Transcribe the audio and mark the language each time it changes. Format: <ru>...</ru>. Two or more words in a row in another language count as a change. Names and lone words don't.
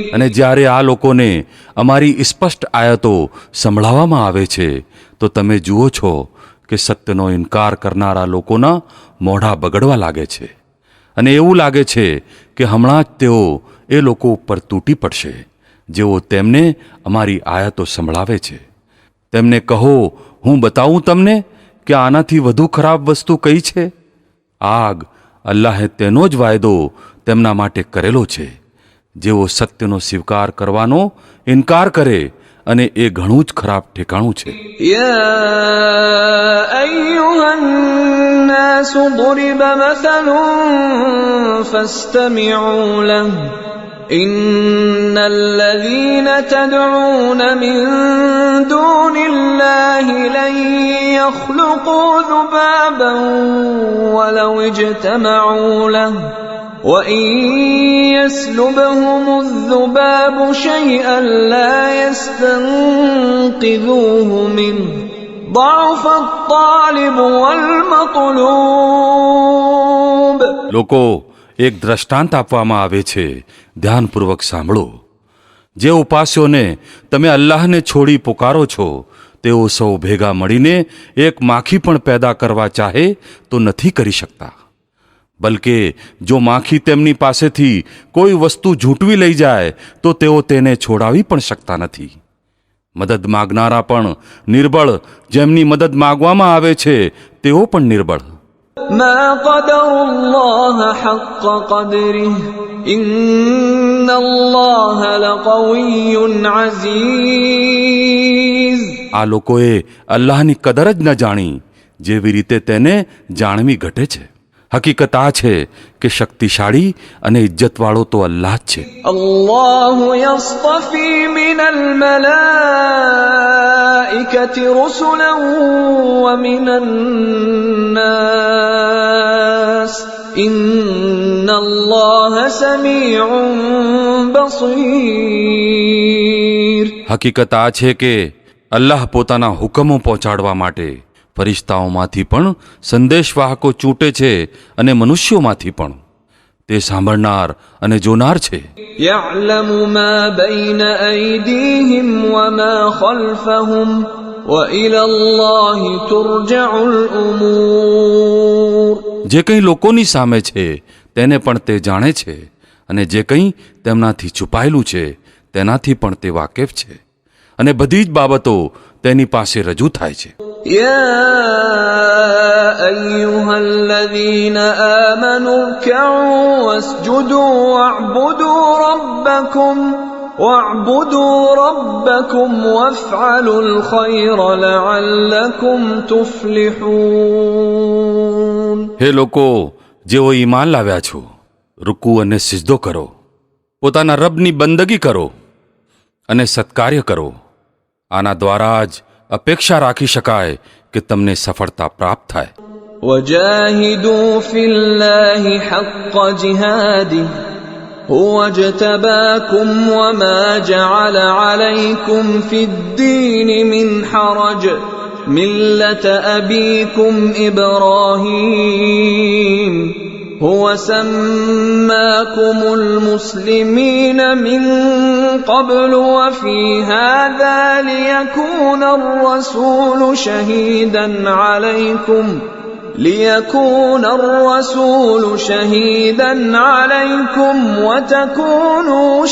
<gu>અને જ્યારે આ લોકોને અમારી સ્પષ્ટ આયતો સંભળાવવામાં આવે છે તો તમે જુઓ છો કે સત્યનો ઇનકાર કરનારા લોકોના મોઢા બગડવા લાગે છે અને એવું લાગે છે કે હમણાં જ તેઓ એ લોકો ઉપર તૂટી પડશે જેઓ તેમને અમારી આયતો સંભળાવે છે. તેમને કહો, હું બતાવું તમને કે આનાથી વધુ ખરાબ વસ્તુ કઈ છે? આગ. અલ્લાહે તેનો જ વાયદો તેમના માટે કરેલો છે. જેઓ સત્યનો સ્વીકાર કરવાનો ઇનકાર કરે અને એ ઘણું જ ખરાબ ઠેકાણું છે.</gu> <ar>يا أيها الناس ضرب مثل فاستمعوا له إن الذين تدعون من دون الله لن يخلقوا ذبابا ولو اجتمعوا له وإن يسلبهم الذباب شيئا لا يستنقذوه منه ضعف الطالب والمطلوب.</ar> <gu>લોકો એક દ્રષ્ટાંત આપવામાં આવે છે, ધ્યાનપૂર્વક સાંભળો. જે ઉપાસ્યોને તમે અલ્લાહને છોડી પુકારો છો તેઓ સૌ ભેગા મળીને એક માખી પણ પેદા કરવા ચાહે તો નથી કરી શકતા. બલકે જો માખી તેમની પાસેથી કોઈ વસ્તુ ઝૂંટવી લઈ જાય તો તેઓ તેને છોડાવી પણ શકતા નથી. મદદ માગનારા પણ નિર્બળ, જેમની મદદ માગવામાં આવે છે તેઓ પણ નિર્બળ.</gu> <ar>ما قدروا الله حق قدره إن الله لقوي عزيز.</ar> <gu>આ લોકોએ અલ્લાહની કદર જ ન જાણી જેવી રીતે તેને જાણવી ઘટે છે. હકીકત આ છે કે શક્તિશાળી અને ઇજ્જતવાળો તો અલ્લાહ જ છે.</gu> <ar>الله يصطفي من الملائكة رسلا ومن الناس إن الله سميع بصير.</ar> <gu>હકીકત આ છે કે અલ્લાહ પોતાના હુકમો પહોંચાડવા માટે ફરિશ્તાઓમાંથી પણ સંદેશવાહકો ચૂંટે છે અને મનુષ્યોમાંથી પણ. તે સાંભળનાર અને જોનાર છે.</gu> <ar>يعلم ما بين أيديهم وما خلفهم وإلى الله ترجع الأمور.</ar> <gu>જે કંઈ લોકોની સામે છે તેને પણ તે જાણે છે અને જે કંઈ તેમનાથી છુપાયેલું છે તેનાથી પણ તે વાકેફ છે અને બધી જ બાબતો તેની પાસે રજૂ થાય છે.</gu> <ar>يا أيها الذين آمنوا اركعوا واسجدوا واعبدوا ربكم وافعلوا الخير لعلكم تفلحون.</ar> <gu>હે લોકો જેઓ ઈમાન લાવ્યા છો, રૂકુ અને સિજદો કરો, પોતાના રબની બંદગી કરો અને સત્કાર્ય કરો. આના દ્વારા જ અપેક્ષા રાખી શકાય કે તમને સફળતા પ્રાપ્ત થાય.</gu> <ar>وجاهدوا في الله حق جهاده هو اجتباكم وما جعل عليكم في الدين من حرج ملة أبيكم إبراهيم هو سماكم المسلمين من قبل وفي هذا ليكون الرسول شهيدا عليكم وتكونوا</ar>